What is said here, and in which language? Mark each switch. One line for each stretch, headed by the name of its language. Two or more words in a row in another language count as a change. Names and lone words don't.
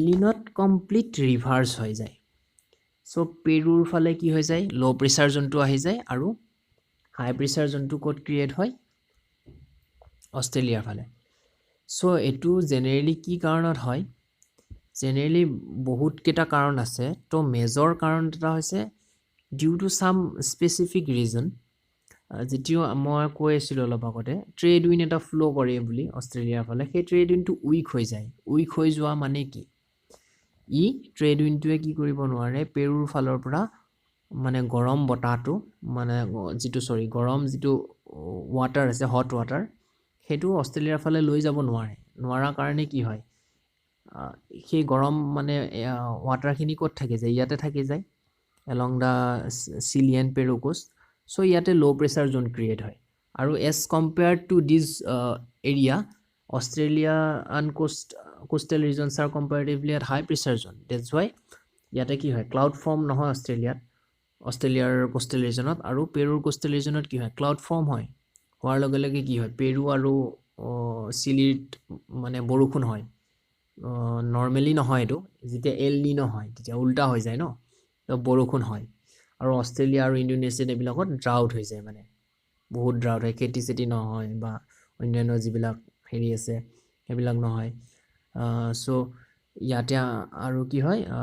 Assamese: নিনত কমপ্লিট ৰিভাৰ্স হৈ যায় সো পেৰুৰ ফালে কি হৈ যায়
English: low pressure zoneটো
Assamese: আহি যায় আৰু
English: high pressure zoneটো
Assamese: কোড ক্ৰিয়েট হয় অস্ট্ৰেলিয়াৰ ফালে সো এটো জেনাৰেলি কি কাৰণত হয় জেনাৰেলি বহুত কেটা কাৰণ আছে তো মেজৰ কাৰণ এটা হৈছে due
English: to some specific reason
Assamese: যেটিও মই কৈ আছিল অলপ আগতে
English: trade wind
Assamese: এটা ফ্লো কৰে বুলি অস্ট্ৰেলিয়াৰ ফালে সেই
English: trade windটো weak
Assamese: হৈ যায় উইক হৈ যোৱা মানে কি ই ট্ৰেড উইনটোৱে কি কৰিব নোৱাৰে পেৰুৰ ফালৰ পৰা মানে গৰম বতাহটো মানে গৰম যেটো ওয়াটাৰ আছে
English: hot water
Assamese: হেতু অস্ট্ৰেলিয়াৰ ফালে লৈ যাব নোৱাৰা কাৰণে কি হয় সেই গৰম মানে ওয়াটাৰখিনি ক'ত থাকে যায় ইয়াতে থাকে যায়
English: along the Chilean Peru coast so
Assamese: ইয়াতে
English: low pressure zone create
Assamese: হয় আৰু
English: as compared to this area Australia and coastal regions are comparatively at high pressure zone that's why
Assamese: ইয়াতে কি হয়
English: cloud form
Assamese: নহয় অস্ট্ৰেলিয়াৰ
English: coastal regionত
Assamese: আৰু পেৰুৰ
English: coastal regionত
Assamese: কি হয়
English: cloud form
Assamese: হয় হোৱাৰ লগে লগে কি হয় পেৰু আৰু চিলিত মানে বৰষুণ হয় নৰ্মেলি নহয় এটো যেতিয়া এল নিনো হয় তেতিয়া উল্টা হৈ যায় ন বৰষুণ হয় আৰু অস্ট্ৰেলিয়া আৰু ইণ্ডোনেছিয়া এবিলাকত ড্ৰাউট হৈ যায় মানে বহুত ড্ৰাউট হয় খেতি নহয় বা অন্যান্য যিবিলাক হেৰি আছে সেইবিলাক নহয় সো ইয়াতে আৰু কি হয়